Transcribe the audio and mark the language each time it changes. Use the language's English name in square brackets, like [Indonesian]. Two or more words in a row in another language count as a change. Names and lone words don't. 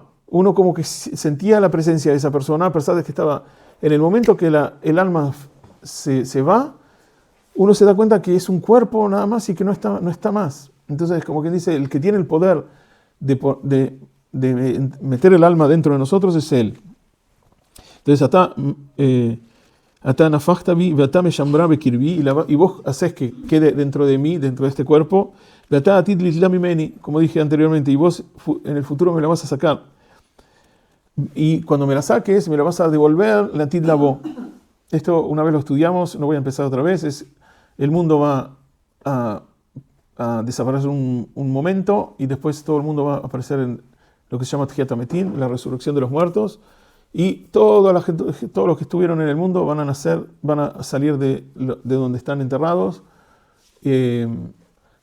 [Spanish] Uno como que sentía la presencia de esa persona, a pesar de que estaba en el momento que el alma se va, uno se da cuenta que es un cuerpo nada más y que no está más. Entonces, como quien dice, el que tiene el poder de meter el alma dentro de nosotros es él. Entonces, [Hebrew] אתה נפחתה בי ואתה משמרה בקרבי, [Spanish] y vos haces que quede dentro de mí, dentro de este cuerpo, [Hebrew] ואתה עתיד ליטלה ממני, [Spanish] como dije anteriormente, y vos en el futuro me la vas a sacar. Y cuando me la saques, me la vas a devolver la [Hebrew] עתיד לבוא. [Spanish] Esto una vez lo estudiamos, no voy a empezar otra vez, el mundo va a desaparecer un momento y después todo el mundo va a aparecer en lo que se llama [Hebrew] תחיית המתים, [Spanish] la resurrección de los muertos, y todos los que estuvieron en el mundo van a salir de donde están enterrados.